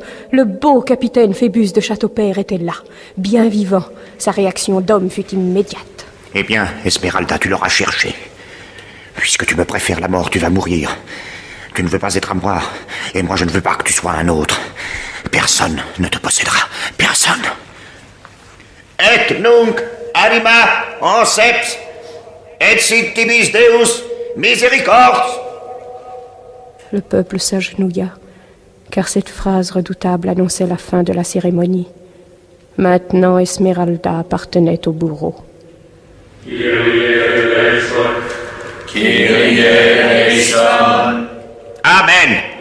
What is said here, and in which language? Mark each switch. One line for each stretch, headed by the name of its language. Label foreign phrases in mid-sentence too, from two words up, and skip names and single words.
French: Le beau capitaine Phébus de Châteaupers était là, bien vivant. Sa réaction d'homme fut immédiate. Eh bien, Esmeralda, tu l'auras cherché. Puisque tu me préfères la mort, tu vas mourir. Tu ne veux pas être à moi, et moi je ne veux pas que tu sois un autre. Personne ne te possédera. Personne.
Latin: Et nunc anima anceps et sintibis Deus misericords.
French: Le peuple s'agenouilla, car cette phrase redoutable annonçait la fin de la cérémonie. Maintenant, Esmeralda appartenait au bourreau. Amen.